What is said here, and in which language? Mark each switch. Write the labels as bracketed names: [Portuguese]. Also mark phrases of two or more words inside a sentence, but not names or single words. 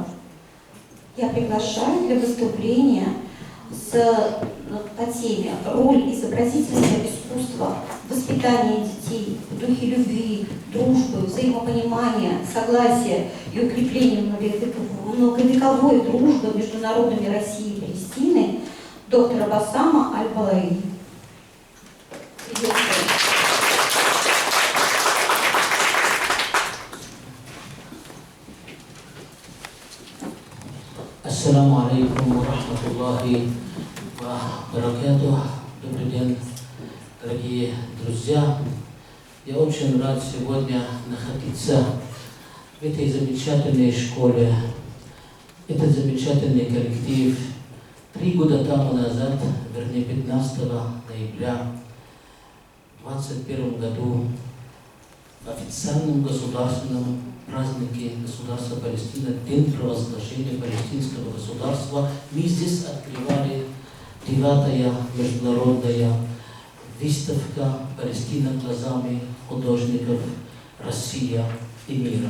[Russian] Я приглашаю для выступления по теме «Роль изобразительного искусства в воспитании детей в духе любви, дружбы, взаимопонимания, согласия и укрепления многовековой дружбы между народами России и Палестины» доктора Басама Аль-Балаи. [Arabic] السلام عليكم ورحمة الله وبركاته. [Russian] Добрый день, дорогие друзья. Я очень рад сегодня находиться в этой замечательной школе. Этот замечательный коллектив 3 года тому назад, вернее 15 ноября 2021 году в официальном государственном празднике государства Палестина, День провозглашения палестинского государства, мы здесь открывали 9-я международная выставка «Палестина глазами художников Россия и мира».